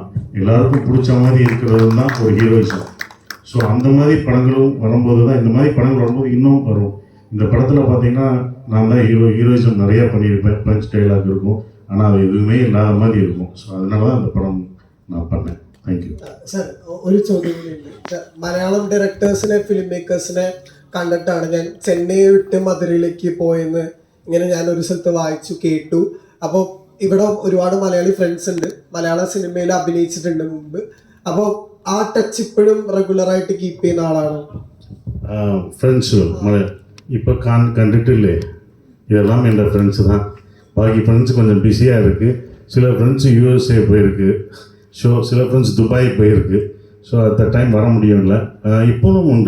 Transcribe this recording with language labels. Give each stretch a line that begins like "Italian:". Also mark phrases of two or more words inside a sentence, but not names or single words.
Tamil: எல்லாருக்கும் பிடிச்ச மாதிரி இருக்கிறதும் தான் ஒரு ஹீரோயிசம். ஸோ அந்த மாதிரி படங்களும் வரும்போது தான், இந்த மாதிரி படங்கள் வரும்போது இன்னும் வரும். இந்த படத்தில் பார்த்தீங்கன்னா நான் தான் ஹீரோயிசம் நிறையா பண்ணியிருப்பேன். பஞ்ச் டைலாக் இருக்கும், ஆனால் அது எதுவுமே இல்லாத மாதிரி இருக்கும். ஸோ அதனால தான் இந்த படம் நான் பண்ணேன்.
English: thank you
Malayalam: സർ. ഒരു ചോദ്യം കൂടിയുണ്ട്. മലയാളം ഡയറക്ടേഴ്സിനെ
English: film makers
Malayalam: കണ്ടിട്ടാണ് ഞാൻ ചെന്നൈ വിട്ട് മധുരയിലേക്ക് പോയെന്ന് ഇങ്ങനെ ഞാൻ ഒരു സ്ഥലത്ത് വായിച്ചു കേട്ടു. അപ്പോൾ ഇവിടെ ഒരുപാട് മലയാളി ഫ്രണ്ട്സ് ഉണ്ട്, മലയാള സിനിമയിൽ അഭിനയിച്ചിട്ടുണ്ട് മുമ്പ്. അപ്പോൾ ആ ടച്ച് ഇപ്പോഴും റെഗുലറായിട്ട് കീപ്പ് ചെയ്യുന്ന ആളാണോ?
Tamil: ஃப்ரெண்ட்ஸு இப்போ கண்டுட்டில்லே, இதெல்லாம் என் ஃப்ரெண்ட்ஸு தான். பாக்கி ஃப்ரெண்ட்ஸு கொஞ்சம் பிஸியாக இருக்குது. சில ஃப்ரெண்ட்ஸு யூஎஸ்ஏ போயிருக்கு. ஸோ சில ஃப்ரெண்ட்ஸ் துபாய் போயிருக்கு.
English: so at time
Tamil: வர முடியும்ல. இப்போவும் உண்டு.